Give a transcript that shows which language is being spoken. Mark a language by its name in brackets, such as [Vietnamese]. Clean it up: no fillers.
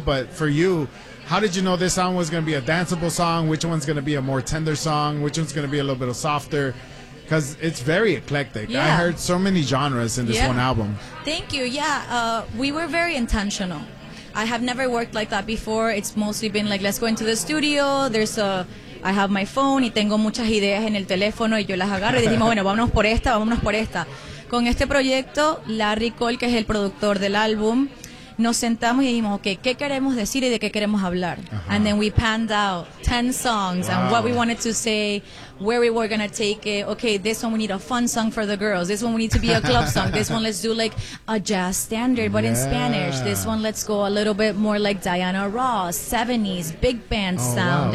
[English] But for you, how did you know this song was going to be a danceable song? Which one's going to be a more tender song? Which one's going to be a little bit softer? Because it's very eclectic. Yeah. I heard so many genres in this one album. Thank you. Yeah, we were very intentional. I have never worked like that before. It's mostly been like, let's go into the studio. There's a... I have my phone [Spanish] y tengo muchas ideas en el teléfono y yo las agarro y dijimos, bueno, vámonos por esta, vámonos por esta. Con este proyecto, Larry Cole, que es el productor del álbum, nos sentamos y dijimos, okay, ¿qué queremos decir y de qué queremos hablar? Uh-huh. [English] And then we panned out 10 songs and what we wanted to say, where we were going to take it. Okay, this one we need a fun song for the girls. This one we need to be a club song. This one let's do like a jazz standard, but in Spanish. This one let's go a little bit more like Diana Ross, 70s, big band sound.